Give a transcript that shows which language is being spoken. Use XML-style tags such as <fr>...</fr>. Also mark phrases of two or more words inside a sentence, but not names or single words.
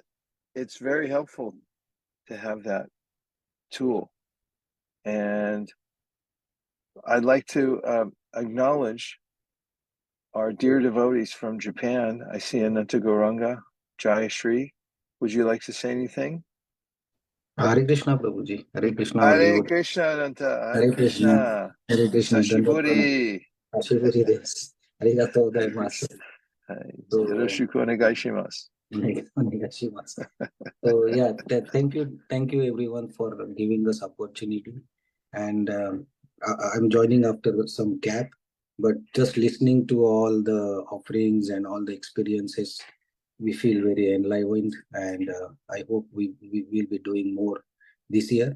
<en>It's very helpful to have that tool. And I'd like to acknowledge our dear devotees from Japan. I see Ananta Gauranga, Jaya Shri. Would you like to say anything?</en> <sa>Hare Krishna, Prabhuji. Hare Krishna. Hare Krishna, Ananta. Hare Krishna. Hare Krishna.</sa> <ja>Sashiburi. あしぶりです. ありがとうございます. よろしくお願いします.</ja> <en>So yeah, thank you everyone for giving us opportunity. And I'm joining after some gap, but just listening to all the offerings and all the experiences, we feel very enlivened, and I hope we will be doing more this year.</en>